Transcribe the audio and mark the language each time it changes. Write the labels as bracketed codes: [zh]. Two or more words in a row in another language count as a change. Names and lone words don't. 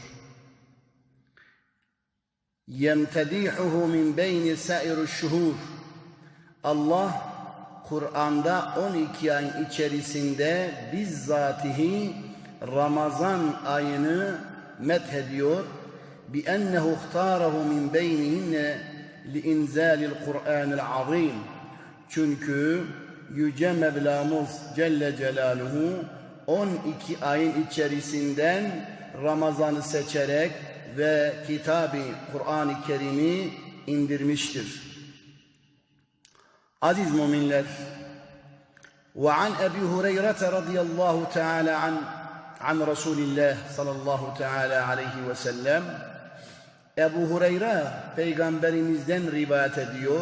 [ar] يمتدحه من بين سائر الشهور. [tr] Allah Kur'an'da 12 ayın içerisinde bizzatihi Ramazan ayını methediyor. [ar] بِأَنَّهُ اخْتَارَهُ مِنْ بَيْنِهِنَّ لِاِنْزَالِ الْقُرْآنِ الْعَظِيمِ. [tr] Çünkü Yüce Mevlamız [ar] جل جلاله [tr] 12 ayın içerisinden Ramazan'ı seçerek ve Kitab-ı Kur'an-ı Kerim'i indirmiştir. Aziz müminler, [ar] وعن أبي هريرة رضي الله تعالى عن رسول الله صلى الله تعالى عليه وسلم, [tr] Ebu Hureyre peygamberimizden rivayet ediyor.